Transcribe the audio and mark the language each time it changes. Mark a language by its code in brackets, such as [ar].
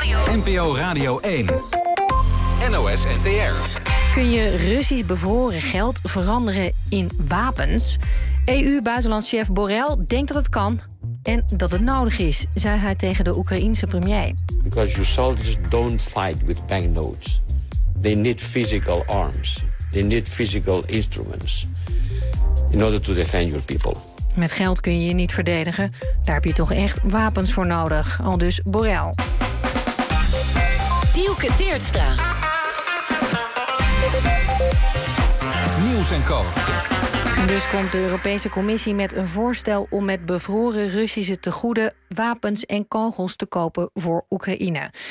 [nl] NPO Radio 1. NOS NTR. Kun je Russisch bevroren geld veranderen in wapens? EU-buitenlandschef Borrell denkt dat het kan en dat het nodig is, zei hij tegen de Oekraïense premier. [en] Because your soldiers don't fight with banknotes. They need physical arms. They need physical instruments in order to defend your people. [nl] Met geld kun je je niet verdedigen. Daar heb je toch echt wapens voor nodig. Aldus Borrell. Dielke Teertstra. Nieuws en Co. Dus komt de Europese Commissie met een voorstel om met bevroren Russische tegoeden wapens en kogels te kopen voor Oekraïne.